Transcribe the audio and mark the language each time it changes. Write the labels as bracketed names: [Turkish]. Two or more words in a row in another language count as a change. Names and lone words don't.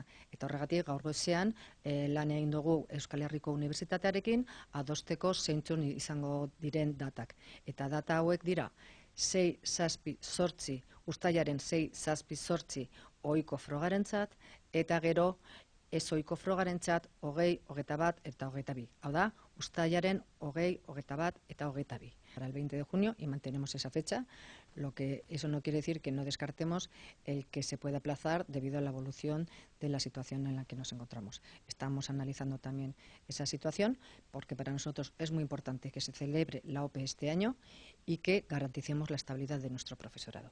[Basque] Eta horregatik gaur goizean lan egin dugu Euskal Herriko Unibertsitatearekin adosteko zeintzun izango diren datak. Eta data hauek dira 6-7-8 uztailaren 6-7-8 ohiko frogarentzat, eta gero ez ohiko frogarentzat 20, 21 eta 22. Hau da, uztailaren 20, 21 eta 22. [Spanish] Para el 20 de junio y mantenemos esa fecha, lo que eso no quiere decir que no descartemos el que se pueda aplazar debido a la evolución de la situación en la que nos encontramos. Estamos analizando también esa situación porque para nosotros es muy importante que se celebre la OPE este año y que garanticemos la estabilidad de nuestro profesorado.